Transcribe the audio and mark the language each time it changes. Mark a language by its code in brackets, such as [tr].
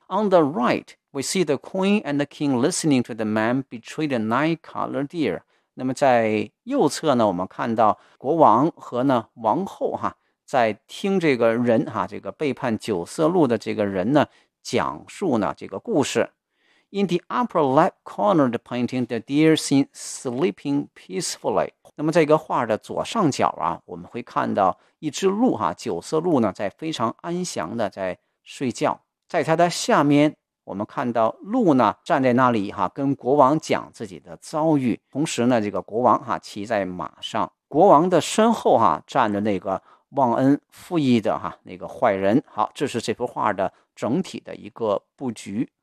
[en] On the right we see the queen and the king listening to the man betray the nine color deer。 [zh] 那么在右侧呢我们看到国王和呢王后、啊、在听这个人、啊、这个背叛九色鹿的这个人呢讲述呢这个故事。 [en] In the upper left corner of the painting the deer seen sleeping peacefully。 [zh] 那么在一个画的左上角啊，我们会看到一只鹿哈、啊，九色鹿呢在非常安详的在睡觉。在它的下面我们看到鹿呢站在那里哈、啊，跟国王讲自己的遭遇，同时呢这个国王哈、啊、骑在马上，国王的身后哈、啊、站着那个忘恩负义的哈、啊、那个坏人。好，这是这幅画的整体的一个布局。